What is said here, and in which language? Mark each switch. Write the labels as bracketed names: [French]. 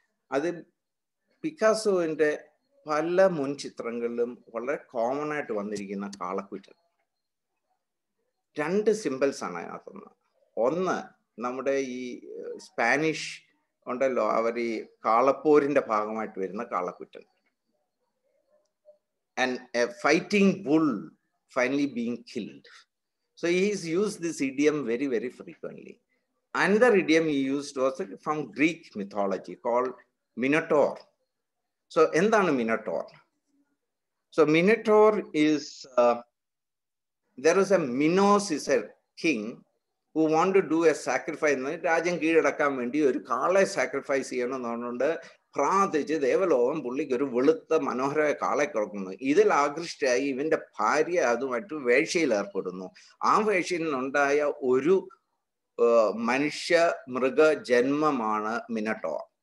[Malayalam] അത് പിക്കാസോവിന്റെ പല മുൻ ചിത്രങ്ങളിലും വളരെ കോമൺ ആയിട്ട് വന്നിരിക്കുന്ന കാളക്കുറ്റൻ. 2 സിമ്പിൾസ് ആണ് അതിനകത്തുനിന്ന്. ഒന്ന്, നമ്മുടെ ഈ സ്പാനിഷ് ഉണ്ടല്ലോ, അവർ ഈ കാളപ്പോരിന്റെ ഭാഗമായിട്ട് വരുന്ന കാളക്കുറ്റൻ. [English] And a fighting bull finally being killed. So he's used this idiom very, very frequently. Another idiom he used was from Greek mythology called Minotaur. So [Malayalam] endana [English] Minotaur? So Minotaur is, there is a Minos is a king who wanted to do a sacrifice. [Malayalam] രാജ്യം കീഴടക്കാൻ വേണ്ടി ഒരു കാളെ sacrifice ചെയ്യണമെന്ന് പറഞ്ഞുകൊണ്ട് പ്രാർത്ഥിച്ച് ദേവലോകം പുള്ളിക്ക് ഒരു വെളുത്ത മനോഹരമായ കാളെ കൊടുക്കുന്നു. ഇതിൽ ആകൃഷ്ടയായി ഇവന്റെ ഭാര്യ അതുമായിട്ട് വേഴ്ചയിൽ ഏർപ്പെടുന്നു. ആ വേഴ്ചയിൽ നിന്നുണ്ടായ ഒരു മനുഷ്യ മൃഗ ജന്മമാണ് മിനട്ടോർ.